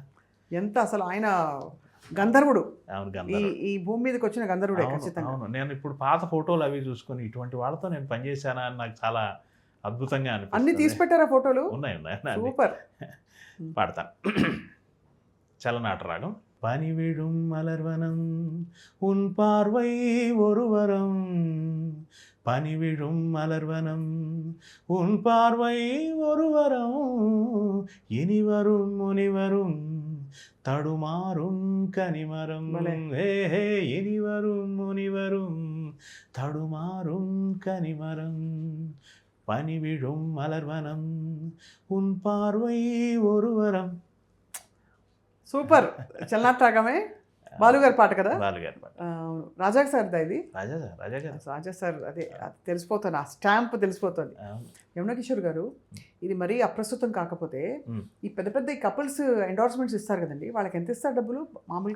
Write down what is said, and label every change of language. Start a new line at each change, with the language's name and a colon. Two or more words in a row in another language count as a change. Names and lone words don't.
Telugu: ఎంత అసలు ఆయన గంధర్వుడు. అవును, గంధర్వుడు. ఈ భూమి మీదకి వచ్చిన గంధర్వుడే ఖచ్చితంగా. అవును, నేను ఇప్పుడు పాత ఫోటోలు అవి చూసుకొని ఇటువంటి వాళ్ళతో నేను పనిచేశానా అని నాకు చాలా అద్భుతంగా అన్ని అనిపిస్తుంది. తీసి పెట్టారా ఫోటోలు? ఉన్నాయి. సూపర్. పాడతాను. చలనాటరాగం.
Tamil: பனிவிழும் மலர்வனம் உன் பார்வை ஒருவரம், பனிவிழும் மலர்வனம் உன் பார்வை ஒருவரம், இனிவரும் முனிவரும் தடுமாறும் கனிமரம், ஹே இனிவரும் முனிவரும் தடுமாறும் கனிமரம், பனிவிழும் மலர்வனம் உன் பார்வை ஒருவரம்.
Telugu: సూపర్. చలనాటరాగమే బాలుగారి పాట కదా? బాలుగారి పాట. రాజా సార్దా ఇది? రాజా సార్. అదే తెలిసిపోతుంది, ఆ స్టాంప్ తెలిసిపోతుంది. యమునా కిషోర్ గారు, ఇది మరీ అప్రస్తుతం కాకపోతే ఈ పెద్ద పెద్ద
English: couples endorsements
Telugu: ఇస్తారు కదండి, వాళ్ళకి ఎంత ఇస్తారు డబ్బులు మామూలుగా?